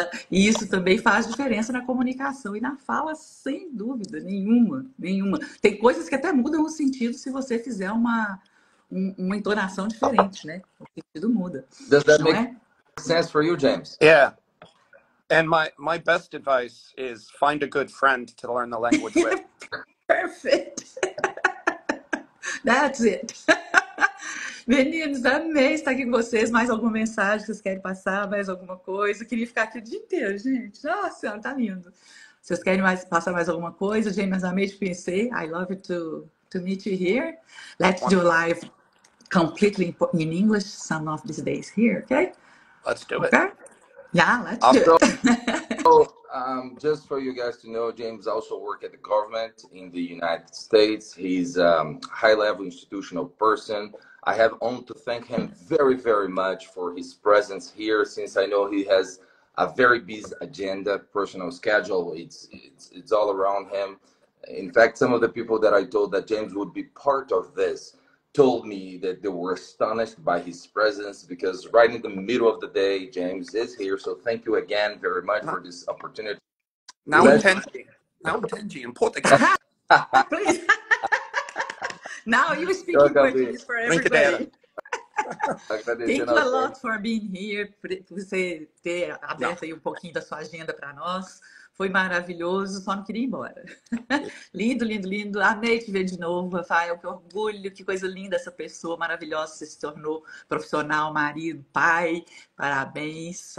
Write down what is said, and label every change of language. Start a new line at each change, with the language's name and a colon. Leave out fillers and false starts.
Portuguese: E isso também faz diferença na comunicação e na fala, sem dúvida nenhuma. Tem coisas que até mudam o sentido se você fizer uma entonação diferente, né? O sentido muda.
English: Does that make sense for you, James? Yeah. And my best advice is find a good friend to learn the language with. Perfect. That's it. Meninos, amei estar aqui com vocês. Mais alguma mensagem que vocês querem passar? Mais alguma coisa? Eu queria ficar aqui o dia inteiro, gente. Nossa senhora, tá lindo. Vocês querem passar mais alguma coisa? James,
Portuguese: amei te conhecer.
English: I love to meet you here. Let's do live completely in English some of these days here, okay? Let's do it. Okay? Yeah, let's do it. So, just for you guys to know, James also works at the government in the United States. He's a high-level institutional person. I have only to thank him very, very much for his presence here, since I know he has a very busy agenda, personal schedule. It's all around him. In fact, some of the people that I told that James would be part of this told me that they were astonished by his presence, because right in the middle of the day, James is here. So thank you again very much for this opportunity.
Portuguese: Não entendi em português.
English: Please. Now you speak in Portuguese for everybody. Thank you a lot for being here,
Portuguese: por você ter aberto aí um pouquinho da sua agenda para nós. Foi maravilhoso, só não queria ir embora. Lindo, lindo, lindo. Amei te ver de novo, Rafael. Que orgulho, que coisa linda essa pessoa maravilhosa. Você se tornou profissional, marido, pai. Parabéns.